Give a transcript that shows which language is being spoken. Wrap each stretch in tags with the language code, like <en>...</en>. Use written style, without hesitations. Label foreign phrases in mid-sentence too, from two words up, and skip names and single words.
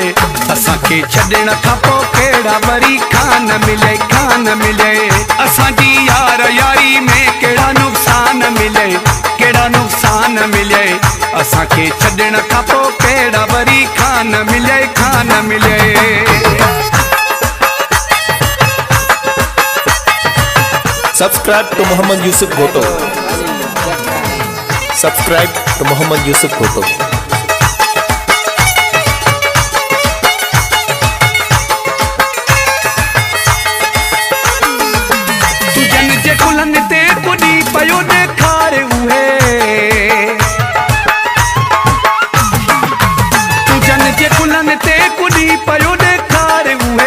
<sd>असांखे छॾण खां पोइ केड़ा वरी खान मिले, खान मिले। असांजी यार यारी में केड़ा नुक़सान मिले, केड़ा नुक़सान मिले। असांखे छॾण खां पोइ केड़ा वरी खान मिले, खान मिले।</sd> <en>Subscribe to Muhammad Yusuf Bhutto. Subscribe to Muhammad Yusuf Bhutto.</en> <sd>तुझन जे कुलनि ते कुॾी पयो ॾेखारे उहे। तुझन जे कुलनि ते कुॾी पयो ॾेखारे उहे।</sd>